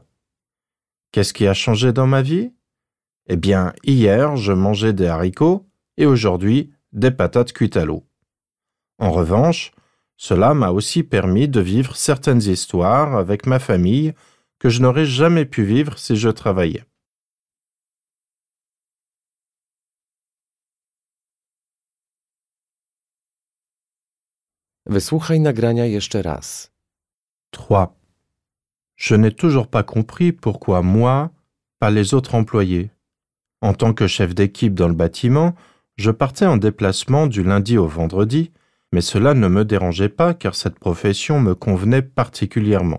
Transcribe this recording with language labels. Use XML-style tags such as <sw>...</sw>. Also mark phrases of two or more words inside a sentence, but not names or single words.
<fr>Qu'est-ce qui a changé dans ma vie? Eh bien, hier, je mangeais des haricots et aujourd'hui, des patates cuites à l'eau. En revanche, cela m'a aussi permis de vivre certaines histoires avec ma famille que je n'aurais jamais pu vivre si je travaillais.</fr> <pl>Wysłuchaj nagrania jeszcze raz.</pl> <fr>3. Je n'ai toujours pas compris pourquoi moi, pas les autres employés. En tant que chef d'équipe dans le bâtiment, je partais en déplacement du lundi au vendredi, mais cela ne me dérangeait pas car cette profession me convenait particulièrement.</fr>